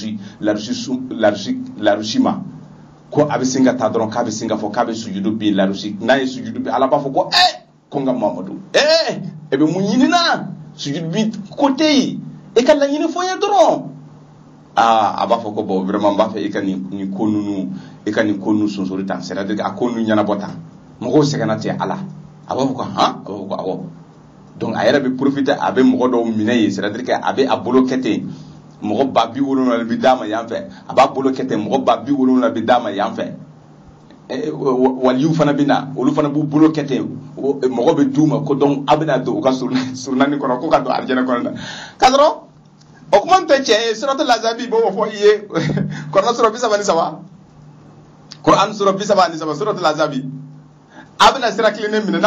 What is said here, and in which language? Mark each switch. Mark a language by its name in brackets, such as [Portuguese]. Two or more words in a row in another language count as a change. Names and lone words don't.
[Bambara] larusi ma ko a bɛ sin ka taa dɔrɔn k'a bɛ sin ka fɔ k'a bɛ sujudu bin larusi n'a ye sujudu bin Ala b'a fɔ ko ko n ka Muhamadu e bɛ mun ɲini na sujudu bin ko tɛ yen e ka laɲini fɔ n ye dɔrɔn a b'a fɔ ko [French] bon vraiment [Bambara] n b'a fɛ e ka nin ko ninnu sonsori tan [French] c'est-à-dire [Bambara] a ko ninnu ɲɛnabɔ tan mɔgɔw sɛgɛnna tɛ Ala a b'a fɔ ko a b'a fɔ ko awɔ donc a yɛrɛ bɛ profiter a bɛ mɔgɔ dɔw minɛ yen [French] c'est-à-dire que [Bambara] a bɛ a bolo kɛ ten mɔgɔ 70,000 bɛ d'a ma yan fɛ a b'a bolo kɛ ten mɔgɔ 70,000 bɛ d'a ma yan fɛ waliyu fana bɛ na olu fana b'u bolo kɛ ten mɔgɔ bɛ d'u ma ko donc a bɛna don u ka surunani kɔnɔ ko ka don alijana kɔnɔ na ka sɔrɔ o kuma tɛ cɛ ye suratul Azabi b'o fɔ i ye Kuran sura 33 Kuran sura 33 suratul Azabi a bɛna sira kelen minɛ